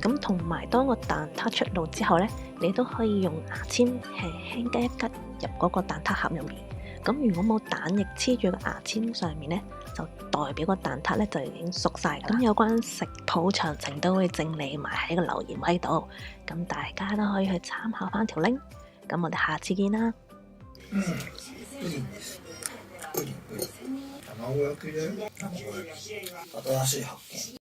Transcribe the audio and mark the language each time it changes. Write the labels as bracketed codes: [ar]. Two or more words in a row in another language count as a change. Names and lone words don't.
[yue] 咁同埋當個蛋撻出爐之後咧，你都可以用牙籤輕輕吉一吉入嗰個蛋撻盒入面。咁如果冇蛋液黐住個牙籤上面咧，就代表個蛋撻咧就已經熟晒㗎啦。咁有關食譜詳情都會整理埋喺個留言位度，咁大家都可以去參考翻條 link。咁我哋下次見啦。 [ja] プリンです。プリン。卵焼きで新しい発見。